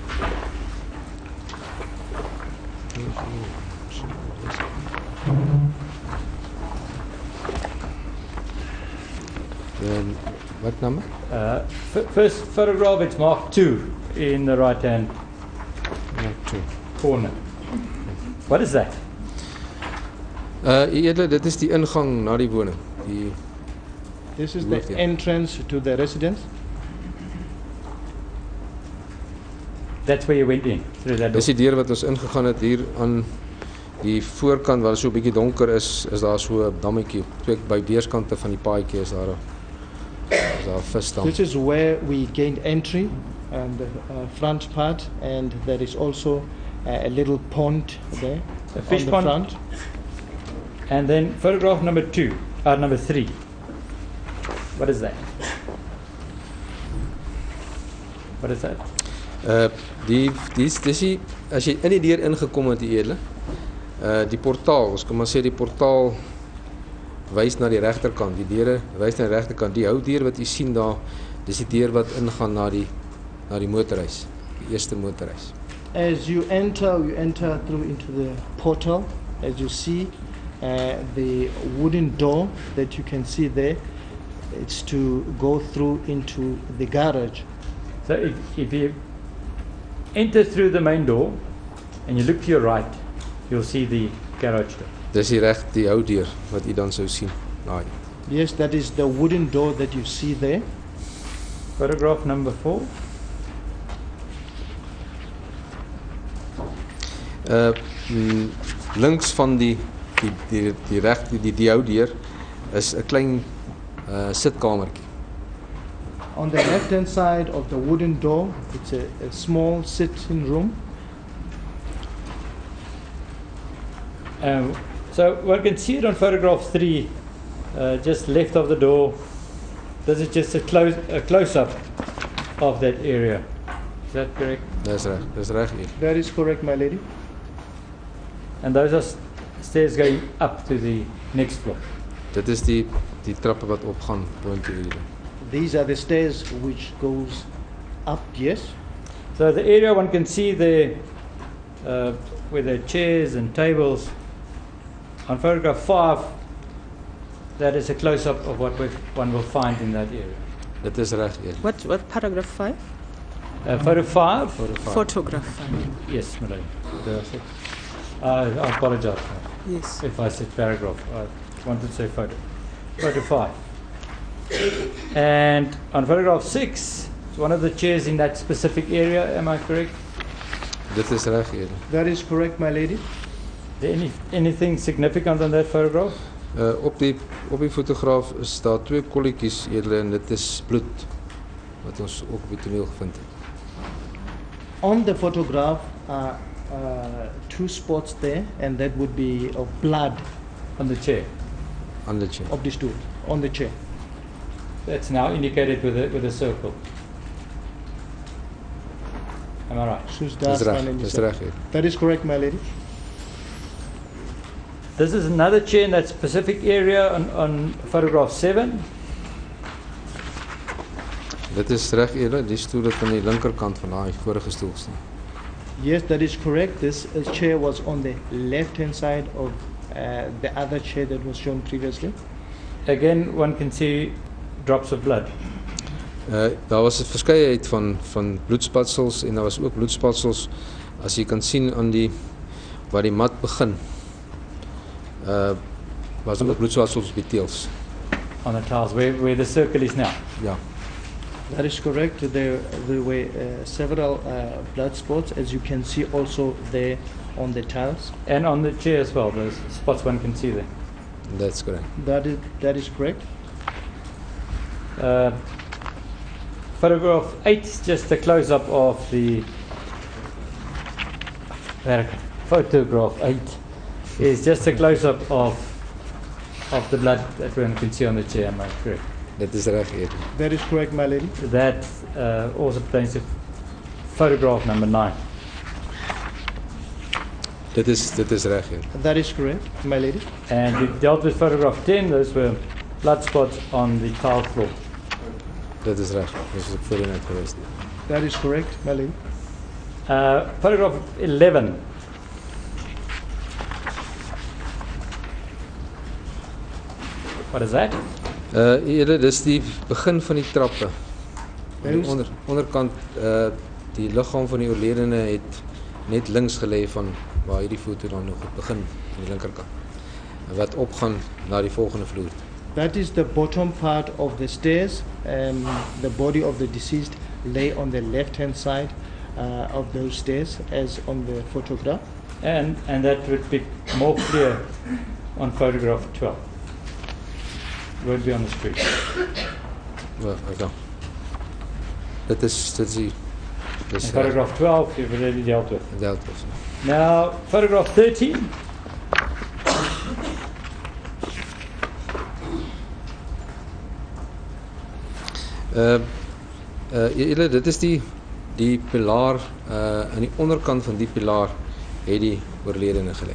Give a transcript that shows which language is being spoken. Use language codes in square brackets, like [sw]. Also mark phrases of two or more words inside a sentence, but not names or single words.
[en] What number? First photograph, it's marked 2 in the right hand corner. What is that? [af] Dit is die ingang na die woning. [en] This is the entrance to the residence. That's where you went in, through that door. [af] Dis die deur wat ons ingegaan het hier aan die voorkant waar so 'n bietjie donker is daar so 'n dammetjie. By weerskante van die paadjie is daar 'n visdam. [en] This is where we gained entry and the front part, and there is also a little pond there. A fish on the pond. front. And then photograph number 2, number 3. What is that? What is that? [af] Dis die as jy in die deur ingekom het die edele, die portaal, ons kan maar sê die portaal wys na die regterkant, die deure wys na die regterkant. Die houtdeur wat jy sien daar, dis die deur wat ingaan na die motorhuis, die eerste motorhuis. [en] As you enter through into the portal. As you see, the wooden door that you can see there, it's to go through into the garage. So if you enter through the main door and you look to your right, you'll see the garage door. [af] Dis die houtdeur wat jy dan sou sien. Daai. [en] Yes, that is the wooden door that you see there. Photograph number 4. [af] Links van die houtdeur is 'n klein sitkamertjie. [en] On the left-hand side of the wooden door, it's a small sitting room. So one can see it on photograph 3, just left of the door. This is just a close-up of that area. Is that correct? [af] Dis reg hier. [en] That is correct, my lady. And those are stairs going up to the next floor. [af] Dit is die trappe wat opgaan boontoe hier. [en] These are the stairs which goes up, yes. So the area one can see there, with the chairs and tables. On photograph 5, that is a close-up of what one will find in that area. [af] Dit is reg hier. [en] What paragraph 5? Photo 5. Photograph 5. Yes, Melanie. I apologize Yes. if I said paragraph. I wanted to say photo. Photo 5. And on photograph 6, it's one of the chairs in that specific area. Am I correct? [af] Dit is reg hier. [en] That is correct, my lady. Is there anything significant on that photograph? [af] Op die fotograaf is daar 2 kolletjies edele en dit is bloed wat ons ook op die toneel gevind het. [en] On the photograph are 2 spots there, and that would be of blood On the chair. [af] Aan die chair. [en] of the stool, on the chair. That's now indicated with a circle. Am I right? [af] Soos Dis daar staan reg, in die dis sak. reg hier. [en] That is correct, my lady. This is another chair in that specific area on photograph 7. [af] Dit is reg edele, die stoel wat aan die linkerkant van daai vorige stoel staan. [en] Yes, that is correct. This chair was on the left-hand side of the other chair that was shown previously. Again, one can see drops of blood. [af] Daar was 'n verskeidenheid van bloedspatsels en daar was ook bloedspatsels as jy kan sien aan die waar die mat begin. Was ook bloedspatsels op die teels. [en] On the tiles, where the circle is now. [af] Ja. [en] That is correct. There were several blood spots, as you can see also there on the tiles. And on the chair as well, those spots one can see there. That's correct. That is correct. Photograph 8 is just a close-up of the... Photograph 8 is just a close-up of the blood that one can see on the chair, am I correct? [af] Dit is reg hier. [en] That is correct, my lady. That also pertains to photograph number 9. [af] Dit is reg hier. [en] That is correct, my lady. And we dealt with photograph 10, those were blood spots on the tile floor. [af] Dit is reg. Dis ook voorheen uit gewees. [en] That is correct, my lady. Photograph 11. What is that? [af] Dis die begin van die trappe. Aan die onderkant die liggaam van die oorledene het net links gelê van waar hierdie foto dan nog begin aan die linkerkant. Wat opgaan na die volgende vloer. [en] That is the bottom part of the stairs. The body of the deceased lay on the left-hand side of those stairs, as on the photograph. And that would be more clear on photograph 12. It won't be on the screen. Well, [af] okay. Dit is die [en] And photograph 12 you've already dealt with. dealt with. Now, photograph 13. [af] Dit is die Die pilaar aan die onderkant van die pilaar het die oorledene gelê.